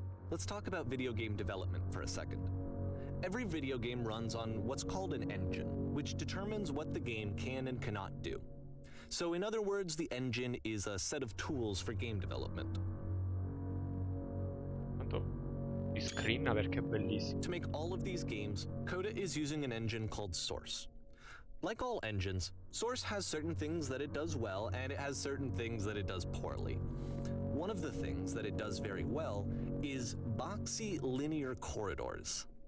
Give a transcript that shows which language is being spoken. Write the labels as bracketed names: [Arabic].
[English] Let's talk about video game development for a second. Every video game runs on what's called an engine, which determines what the game can and cannot do. So in other words, the engine is a set of tools for game development. [Italian] Tanto mi screenna perché è bellissimo. [English] To make all of these games, Coda is using an engine called Source. Like all engines, Source has certain things that it does well, and it has certain things that it does poorly. One of the things that it does very well is boxy linear corridors.